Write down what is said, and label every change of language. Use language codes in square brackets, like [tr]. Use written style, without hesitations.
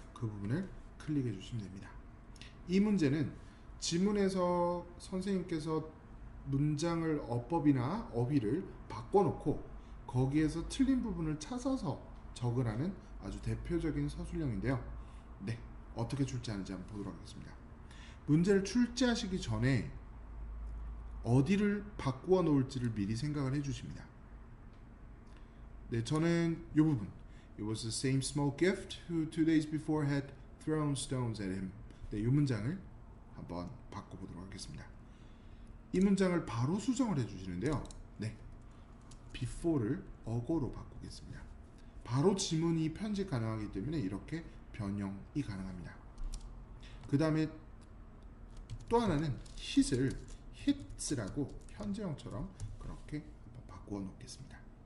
[ko] 그 부분을 클릭해 주시면 됩니다. 이 문제는 지문에서 선생님께서 문장을 어법이나 어휘를 바꿔놓고 거기에서 틀린 부분을 찾아서 적으라는 아주 대표적인 서술형인데요. 네, 어떻게 출제하는지 한번 보도록 하겠습니다. 문제를 출제하시기 전에 어디를 바꾸어 놓을지를 미리 생각을 해주십니다. 네, 저는 이 부분 [en] It was the same small gift who 2 days before had thrown stones at him. [ko] 네, 이 문장을 한번 바꿔보도록 하겠습니다. 이 문장을 바로 수정을 해주시는데요. 네, before를 어고로 바꾸겠습니다. 바로 지문이 편집 가능하기 때문에 이렇게 변형이 가능합니다. 그 다음에 또 하나는 hit을 hits라고 현재형처럼 그렇게 바꾸어 놓겠습니다.